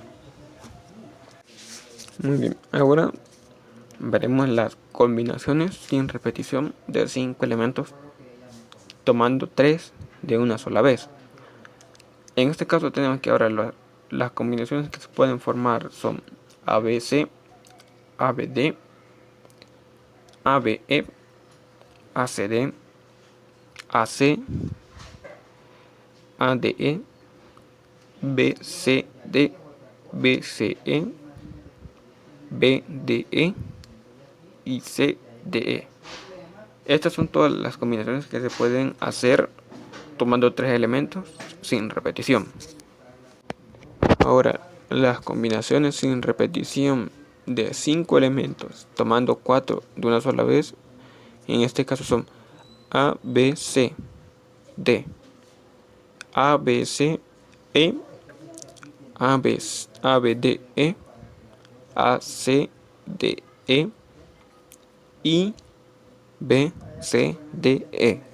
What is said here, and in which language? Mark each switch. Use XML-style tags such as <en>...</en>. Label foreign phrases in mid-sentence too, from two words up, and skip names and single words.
<es>Muy bien, ahora veremos las combinaciones sin repetición de 5 elementos, tomando 3 de una sola vez. En este caso tenemos que ahora las combinaciones que se pueden formar son ABC, ABD, ABE, ACD, AC, ADE, BCD, BCE, BDE y CDE. Estas son todas las combinaciones que se pueden hacer tomando 3 elementos sin repetición. Ahora, las combinaciones sin repetición de 5 elementos tomando 4 de una sola vez, en este caso son A, B, C, D, A, B, C, E, A, B, D, E, A, C, D, E y B, C, D, E.</es>